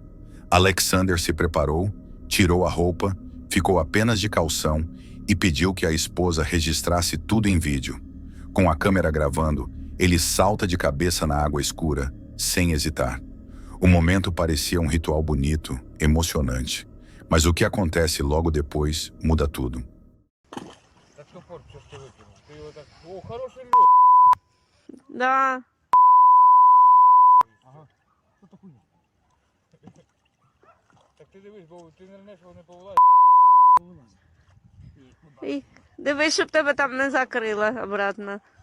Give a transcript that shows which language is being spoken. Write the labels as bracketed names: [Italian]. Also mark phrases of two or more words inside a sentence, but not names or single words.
[Portuguese] Alexander se preparou, tirou a roupa, ficou apenas de calção e pediu que a esposa registrasse tudo em vídeo. Com a câmera gravando, ele salta de cabeça na água escura, sem hesitar. O momento parecia um ritual bonito, emocionante. Mas o que acontece logo depois muda tudo. [Russian] Да. [Ukrainian] І дивись, щоб тебе там не закрило обратно.